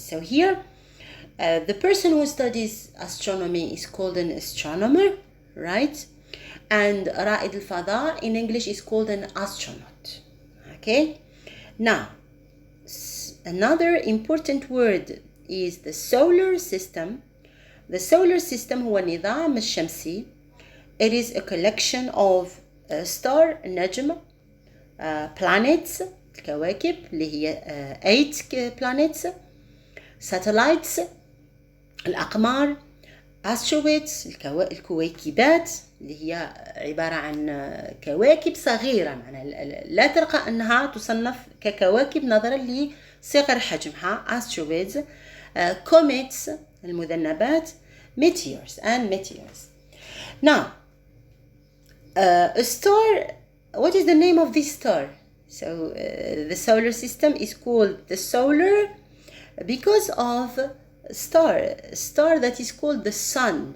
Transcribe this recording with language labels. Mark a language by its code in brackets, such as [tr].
[en] So here, the person who studies astronomy is called an astronomer, right? And [ar] رائد الفضاء [en] in English is called an astronaut. Okay? Now, another important word is the solar system. The solar system [ar] هو النظام الشمسي. [en] It is a collection of star, [ar] نجم, planets, الكواكب اللي هي 8 planets, satellites, الأقمار, asteroids, الكويكبات اللي هي عبارة عن كواكب صغيرة، معناها لا ترقى أنها تصنف ككواكب نظرا لصغر حجمها. [en] asteroids, comets [ar] المذنبات, [en] meteors and meteors. Now, a star, what is the name of this star? So the solar system is called the solar because of star that is called the sun.